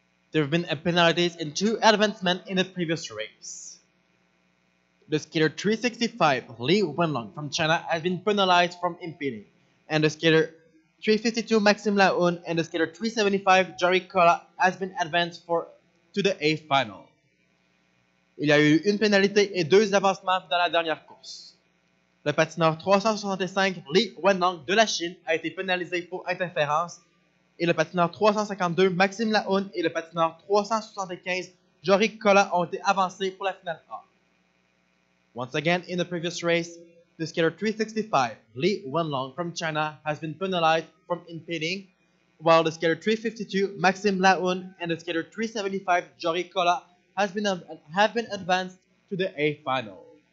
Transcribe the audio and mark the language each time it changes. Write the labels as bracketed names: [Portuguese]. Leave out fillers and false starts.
[English] There have been penalties in 2 advancements in the previous race. The skater 365 Li Wenlong from China has been penalized from impeding, and the skater 352 Maxime Laoun and the skater 375 Jory Kola has been advanced to the A final. [French] Il y a eu une pénalité et 2 avancements dans la dernière course. Le patineur 365 Li Wenlong de la Chine a été pénalisé pour interférence et le patineur 352 Maxime Laoun et le patineur 375 Jory Kola ont été avancés pour la finale A. [English] Once again, in the previous race, the skater 365 Li Wenlong from China has been penalized from impeding, while the skater 352 Maxime Laoun and the skater 375 Jory Kola have been advanced to the A final.